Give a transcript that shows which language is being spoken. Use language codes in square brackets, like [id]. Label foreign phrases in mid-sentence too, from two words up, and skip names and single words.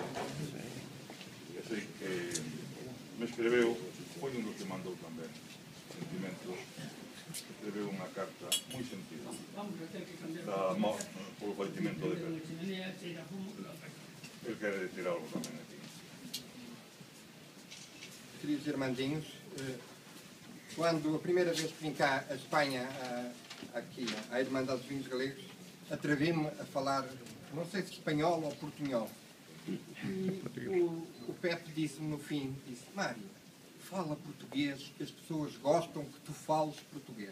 [gl] Sei que me escreveu, foi un dos que mandou tamén sentimentos, escreveu unha carta moi sentida polo falecimento de Pepe. Ele quere decir algo tamén aquí. [pt] Queridos irmandinhos, quando a primeira vez que vim cá a Espanha, aqui à Irmandade dos Vinhos Galegos, atrevi-me a falar, não sei se espanhol ou portunhol. E o Pepe disse-me no fim, disse, Mário, fala português, que as pessoas gostam que tu fales português.